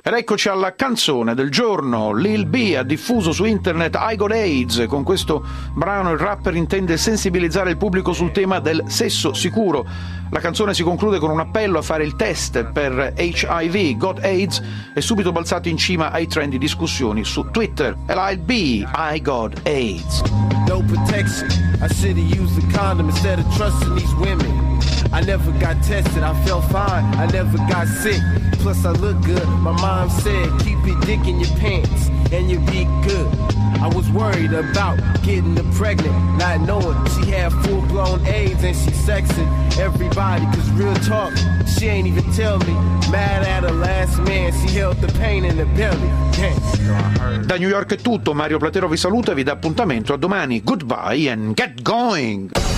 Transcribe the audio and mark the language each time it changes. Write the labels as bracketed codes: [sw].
[it] Ed eccoci alla canzone del giorno. Lil B ha diffuso su internet I Got AIDS. Con questo brano il rapper intende sensibilizzare il pubblico sul tema del sesso sicuro. La canzone si conclude con un appello a fare il test per HIV, Got AIDS, e subito balzato in cima ai trend di discussioni su Twitter. Lil B, I Got AIDS. [en] No protection, I should have used a condom instead of trusting these women. I never got tested, I felt fine, I never got sick. Plus I look good, my mom said, keep your dick in your pants and you'll be good. I was worried about getting her pregnant, not knowing she had full-blown AIDS and she's sexing everybody. Cause real talk, she ain't even tell me. Mad at her last man, she held the pain in the belly. Yeah. [it] Da New York è tutto, Mario Platero vi saluta e vi dà appuntamento a domani. [en] Goodbye and get going!